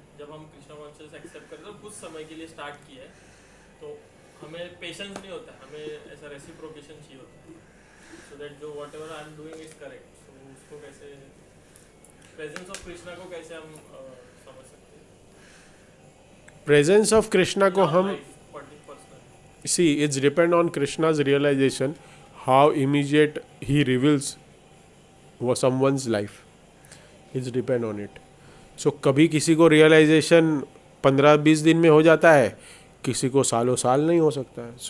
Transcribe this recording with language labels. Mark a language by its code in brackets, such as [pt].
[hi] जब हम Krishna conscious accept करते हैं, कुछ समय के लिए स्टार्ट किया है, तो हमें पेशेंस नहीं होता, हमें ऐसा रेसिप्रोकेशन चाहिए होता है, सो दैट जो [en] Whatever I am doing is correct. [hi] सो उसको कैसे, प्रेजेंस ऑफ कृष्णा को कैसे हम समझ सकते हैं? प्रेजेंस ऑफ कृष्णा को हम personal [en] see it's depend on Krishna's realization, how immediate he reveals someone's life, it's depend on it. [hi] So कभी किसी को realization 15-20 दिन में हो जाता है, किसी को सालों साल नहीं हो सकता है.